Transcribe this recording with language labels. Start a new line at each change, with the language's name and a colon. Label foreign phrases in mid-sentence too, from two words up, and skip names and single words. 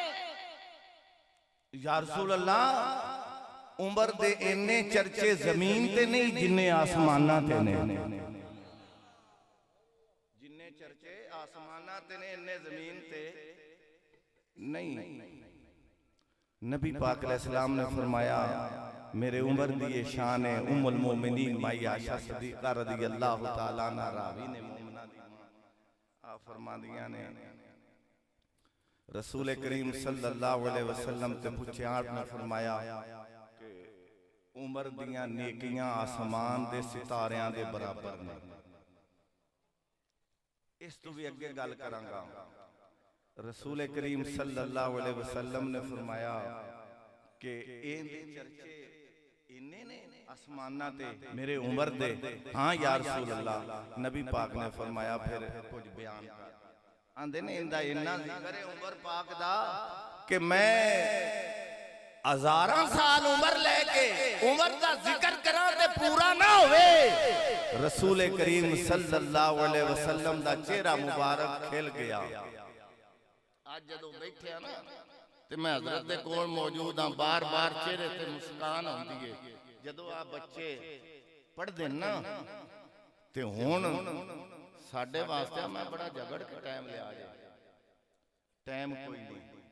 Arabic: يا رسول الله,
Punjabi: عمر دے انے چرچے زمین تے نہیں جنے آسماناں تے نے. جنے چرچے آسماناں تے نے انے زمین تے نہیں. نبی پاک علیہ‌السلام نے فرمایا میرے عمر دی یہ شان ہے.
Arabic: أم المؤمنين
Punjabi: مائی عائشہ صدیقہ
Arabic: رضي الله تعالى عنها
Punjabi: راوی نے مومناں دی ماں آ فرماندیاں نے رسول کریم
Arabic: صلى الله عليه وسلم
Punjabi: تے پچھے، آپنے فرمایا کہ عمر دیاں نیکیاں آسمان دے ستاریاں دے برابر نے. اس تو بھی اگے گل کرانگا. رسول کریم
Arabic: صلى الله عليه وسلم
Punjabi: نے فرمایا کہ اہدے چرچے انے نے آسماناں تے میرے عمر دے. हाँ
Arabic: يا رسول الله,
Punjabi: نبی پاک نے فرمایا فیر کچھ بیان کر. آندے نے اندا انا ذکر ہے عمر پاک دا کہ میں ہزاراں سال عمر لے کے عمر دا ذکر کراں تے پورا نہ ہووے. رسول کریم
Arabic: صلى الله عليه وسلم
Punjabi: دا چہرہ مبارک کھل گیا. اج جدوں بیٹھے نا تے میں حضرت دے کول موجود ہاں، بار بار چہرے تے مسکان آؤندی ہے. جدوں آ بچے پڑھدے نا تے ہݨ ساڈے واسطے میں بڑا جھگڑ کے ٹائم لیا جے، ٹائم کوئی نہیں.